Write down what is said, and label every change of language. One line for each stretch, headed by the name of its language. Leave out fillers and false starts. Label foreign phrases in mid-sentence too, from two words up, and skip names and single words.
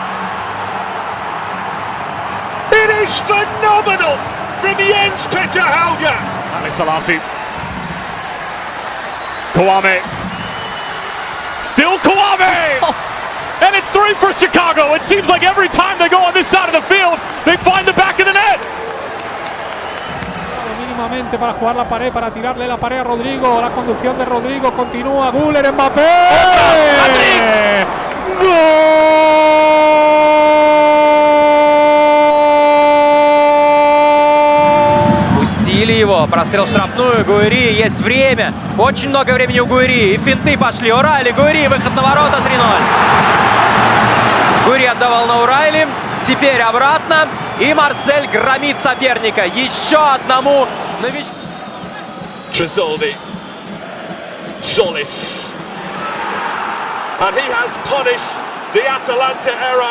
English: It is phenomenal from Jens Petter Hauger. Alex Salasi. Kouame. Still Kouame! And it's 3 for Chicago. It seems like every time they go on this side of the field, they find the back of the net.
Spanish: Mínimamente para jugar la pared, para tirarle la pared a Rodrigo. La conducción de Rodrigo continúa. Güler, Mbappé.
Russian: Пустили его. Прострел в штрафную. Гуэри. Есть время. Очень много времени у Гуэри. И финты пошли. Урайли. Гуэри. Выход на ворота. 3-0. Гуэри отдавал на Урайли. Теперь обратно. И Марсель громит соперника. Еще одному новичку.
English: Tresoldi. Solis. And he has punished the Atalanta error.